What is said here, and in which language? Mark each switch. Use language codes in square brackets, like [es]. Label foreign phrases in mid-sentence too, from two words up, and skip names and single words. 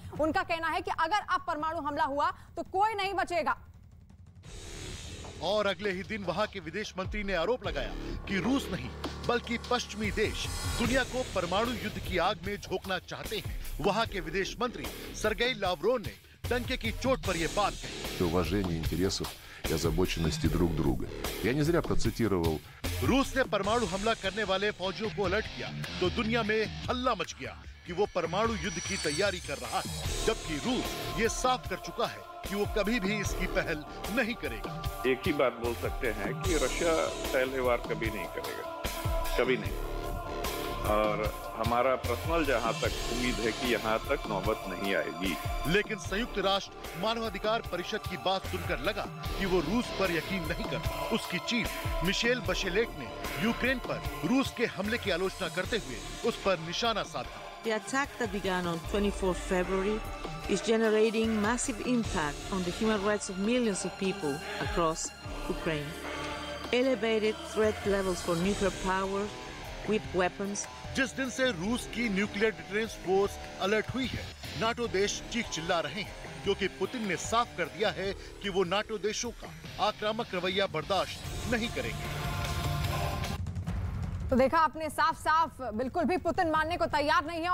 [hi] उनका कहना है कि अगर अब परमाणु हमला हुआ तो कोई नहीं बचेगा। और अगले ही दिन वहां के विदेश मंत्री ने आरोप लगाया कि रूस नहीं बल्कि पश्चिमी देश दुनिया को परमाणु युद्ध की आग में झोंकना चाहते हैं। वहां के विदेश मंत्री सर्गेई लावरोव ने डंके की चोट पर यह बात कही। [ru] уважение интересов и озабоченности друг друга. Я не зря процитировал. [hi] रूस ने परमाणु हमला करने वाले फौजियों को अलर्ट किया तो दुनिया में हल्ला मच गया कि वो परमाणु युद्ध की तैयारी कर रहा है, जबकि रूस ये साफ कर चुका है कि वो कभी भी इसकी पहल नहीं करेगा। एक ही बात बोल सकते हैं कि रशिया पहले वार कभी नहीं करेगा, कभी नहीं। और हमारा पर्सनल जहां तक उम्मीद है कि यहां तक नौबत नहीं आएगी। लेकिन संयुक्त राष्ट्र मानवाधिकार परिषद की बात सुनकर लगा कि वो रूस पर यकीन नहीं करता। उसकी चीफ मिशेल बशेलेट ने यूक्रेन पर रूस के हमले की आलोचना करते हुए उस पर निशाना साधा। [en] The attack that began on 24 February is generating massive impact on the human rights of millions of people across Ukraine. Elevated threat levels for nuclear power with weapons. [hi] जिस दिन से रूस की [en] nuclear deterrence force [hi] अलर्ट हुई है, नाटो देश चीख चिल्ला रहे हैं, क्योंकि पुतिन ने साफ कर दिया है कि वो नाटो देशों का आक्रामक रवैया बर्दाश्त नहीं करेंगे। तो देखा आपने, साफ साफ बिल्कुल भी पुतिन मानने को तैयार नहीं है।